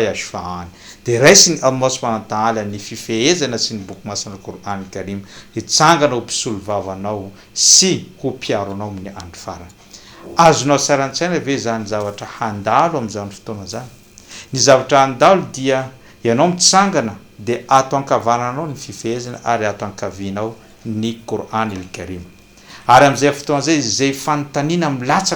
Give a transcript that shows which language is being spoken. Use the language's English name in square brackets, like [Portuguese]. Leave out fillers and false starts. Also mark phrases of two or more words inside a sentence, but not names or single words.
[Malagasy] yashfa'an de raisiny Allah subhanahu wa ta'ala ny fifehezana sy ny boky masina Qur'an karim hitsangana ho mpisolo vavanao sy ho mpiaronao amin'ny andro farany azonao sarantsaina ve zany zavatra handalo amin'izany fotoana zany ny zavatra handalo dia ianao mitsangana de ato ankavananao ny fifehezana ary ato ankavinao ny Qur'an al-Karim ary am'izay fotoana zay zay fanontaniana milatsaka